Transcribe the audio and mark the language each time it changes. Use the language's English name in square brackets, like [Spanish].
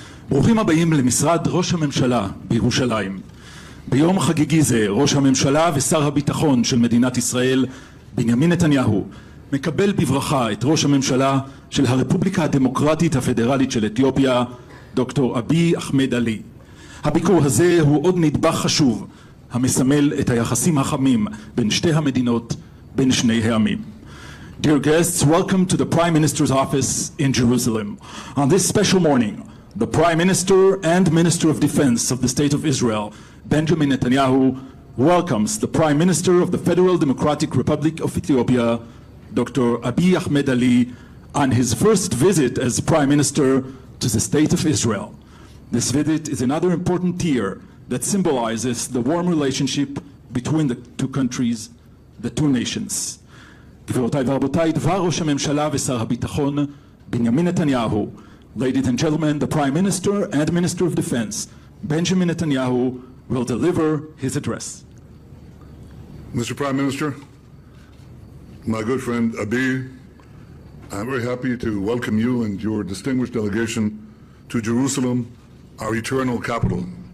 [Hebrew] ברוכים הבאים למשרד ראש הממשלה בירושלים. ביום חגיגי זה ראש הממשלה ושר הביטחון של מדינת ישראל בנימין נתניהו מקבל בברכה את ראש הממשלה של הרפובליקה הדמוקרטית הפדרלית של אתיופיה, דוקטור אביי אחמד עלי. הביקור הזה הוא עוד נדבך חשוב המסמל את היחסים החמים בין שתי המדינות, בין שני העמים. [English] Dear guests, welcome to the Prime Minister's office in Jerusalem. On this special morning, the Prime Minister and Minister of Defense of the State of Israel, Benjamin Netanyahu, welcomes the Prime Minister of the Federal Democratic Republic of Ethiopia, Dr. Abiy Ahmed Ali, on his first visit as Prime Minister to the State of Israel. This visit is another important tier that symbolizes the warm relationship between the two countries, the two nations. [Hebrew] גבירותיי ורבותיי, דבר ראש הממשלה ושר הביטחון בנימין נתניהו. [English] Ladies and gentlemen, the Prime Minister and Minister of Defense, Benjamin Netanyahu, will deliver his address. Mr. Prime Minister, my good friend Abiy, I'm very happy to welcome you and your distinguished delegation to Jerusalem, our eternal capital.